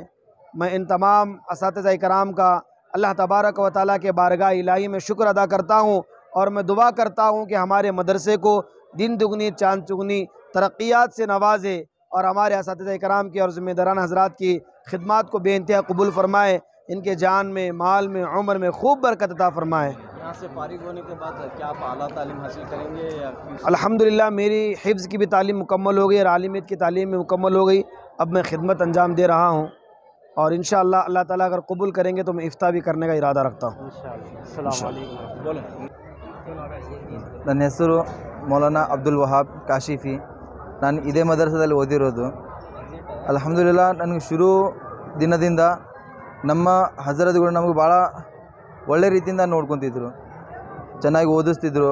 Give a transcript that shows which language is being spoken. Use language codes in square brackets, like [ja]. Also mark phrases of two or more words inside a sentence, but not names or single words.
[ur] میں ان تمام اساتذہ کرام کا اللہ تبارک و تعالیٰ کے بارگاہ الٰہی میں شکر ادا کرتا ہوں اور میں دعا کرتا ہوں کہ ہمارے مدرسے کو دن دگنی چاند چگنی ترقیات سے نوازے اور ہمارے اساتذہ کرام کی اور ذمہ داران حضرات کی خدمات کو بے انتہا قبول فرمائے، ان کے جان میں، مال میں، عمر میں خوب برکت عطا فرمائے. یہاں سے فارغ ہونے کے بعد کیا آپ اعلیٰ تعلیم حاصل کریں گے یا الحمدللہ میری حفظ کی بھی تعلیم مکمل ہو گئی اور عالمیت کی تعلیم بھی مکمل ہو گئی. اب میں خدمت انجام دے رہا ہوں اور ان شاء اللہ اللہ تعالیٰ اگر قبول کریں گے تو میں افتا بھی کرنے کا ارادہ رکھتا ہوں. [kn] ನನ್ನ ಹೆಸರು ಮೌಲಾನಾ ಅಬ್ದುಲ್ ವಹಾಬ್ ಕಾಶಿಫಿ. ನಾನು ಇದೇ ಮದರಸದಲ್ಲಿ ಓದಿರೋದು. ಅಲ್ಹಮ್ದುಲಿಲ್ಲಾ ನನಗೆ ಶುರು ದಿನದಿಂದ ನಮ್ಮ ಹಜರತ್ಗಳು ನಮಗೆ ಭಾಳ ಒಳ್ಳೆ ರೀತಿಯಿಂದ ನೋಡ್ಕೊತಿದ್ರು, ಚೆನ್ನಾಗಿ ಓದಿಸ್ತಿದ್ರು.